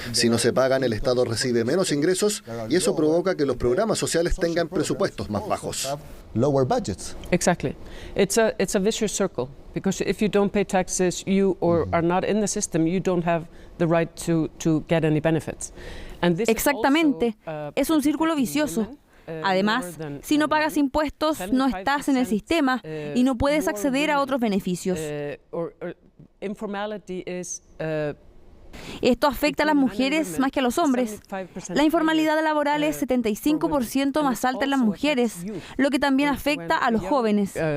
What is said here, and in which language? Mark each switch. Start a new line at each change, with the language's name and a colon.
Spanish: Si no se pagan, el Estado recibe menos ingresos y eso provoca que los programas sociales tengan presupuestos más bajos.
English: Lower budgets. Exactly. It's a vicious circle, because if you don't pay taxes, you are not in the system, you don't have the right to get any benefits. And this
Spanish: exactamente. Es un círculo vicioso. Además, si no pagas impuestos, no estás en el sistema y no puedes acceder a otros beneficios. Esto afecta a las mujeres más que a los hombres. La informalidad laboral es 75% más alta en las mujeres, lo que también afecta a los jóvenes.